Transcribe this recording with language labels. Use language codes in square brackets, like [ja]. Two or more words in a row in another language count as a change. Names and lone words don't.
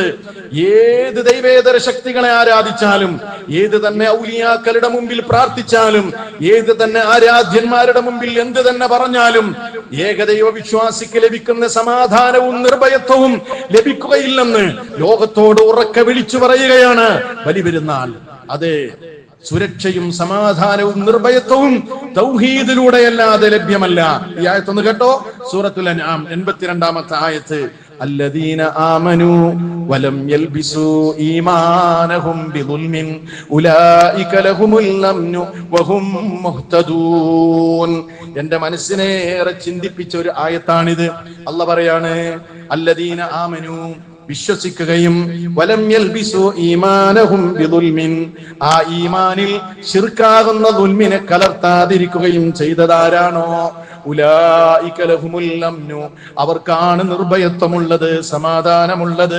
[ml] ഏത് ദൈവേതര ശക്തികളെ ആരാധിച്ചാലും, ഏത് തന്നെ ഔലിയാക്കളുടെ മുമ്പിൽ പ്രാർത്ഥിച്ചാലും, ഏത് തന്നെ ആരാധ്യന്മാരുടെ മുമ്പിൽ എന്ത് തന്നെ പറഞ്ഞാലും ഏകദൈവ വിശ്വാസിക്ക് ലഭിക്കുന്ന സമാധാനവും നിർഭയത്വവും ലഭിക്കുകയില്ലെന്ന് ലോകത്തോട് ഉറക്കെ വിളിച്ചു പറയുകയാണ് ബലിപെരുന്നാൾ. അതെ, സുരക്ഷയും സമാധാനവും നിർഭയത്വവും തൗഹീദിലൂടെയല്ലാതെ ലഭ്യമല്ല. ഈ ആയത്തൊന്ന് കേട്ടോ, സൂറത്തുൽ അൻആം 82-ാമത്തെ ആയത്ത്. [ar] الذين آمنوا ولم يلبسوا إيمانهم بظلم أولئك لهم الأمن وهم مهتدون. [ml] എന്റെ മനസ്സിനെ ഏറെ ചിന്തിപ്പിച്ച ഒരു ആയത്താണിത്. അല്ലാഹ് പറയാണ്, [ar] الذين آمنوا, [ml] വിശ്വസിക്കുകയും [ar] ولم يلبسوا إيمانهم بظلم, [ml] ആ ഈമാനിൽ ശിർക്കാകുന്ന ദുൽമിനെ കലർത്താതിരിക്കുകയും ചെയ്തതാരാണോ, [ar] أولئك لهم الأمن, [ml] അവർക്കാണ് നിർഭയത്വമുള്ളത്, സമാധാനമുള്ളത്.